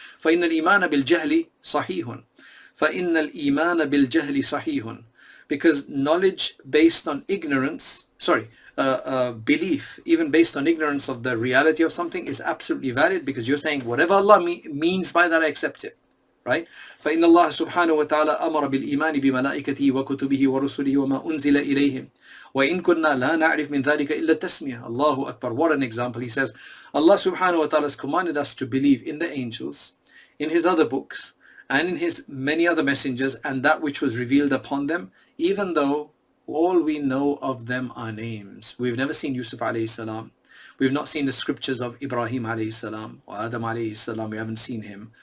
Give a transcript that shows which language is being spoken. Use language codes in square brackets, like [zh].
[ar] فَإِنَّ الْإِيمَانَ بِالْجَهْلِ صَحِيحٌ. فَإِنَّ الْإِيمَانَ بِالْجَهْلِ صَحِيحٌ. [en] Because knowledge based on ignorance, belief even based on ignorance of the reality of something is absolutely valid, because you're saying whatever Allah means by that, I accept it. right? [ar] فإن الله سبحانه وتعالى أمر بالإيمان بملائكته وكتبه ورسله وما أنزل إليهم وإن كنا لا نعرف من ذلك إلا التسمية. [en] Allahu Akbar. What an example. He says, Allah subhanahu wa ta'ala has commanded us to believe in the angels, in his other books, and in his many other messengers, and that which was revealed upon them, even though all we know of them are names. We've never seen Yusuf alayhi salam. We've not seen the scriptures of Ibrahim alayhi salam or Adam alayhi salam. We haven't seen him.